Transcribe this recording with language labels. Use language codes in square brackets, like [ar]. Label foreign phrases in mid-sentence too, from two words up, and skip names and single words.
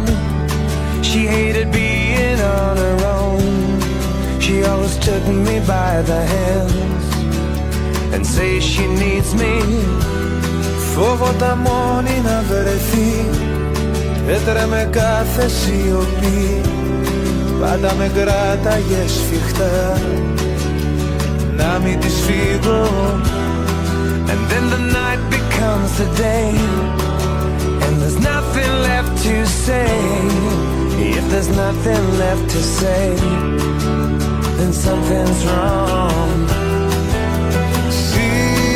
[en] She hated being on her own. She always took me by the hands and say she needs me. [el] Φόβοτα μόνη να βρεθεί, έτρεμε κάθε σιωπή. Πάντα με κράταγε σφιχτά να μην της φύγω. [en] And then the night becomes the day, and there's nothing left to say. If there's nothing left to say, then something's wrong.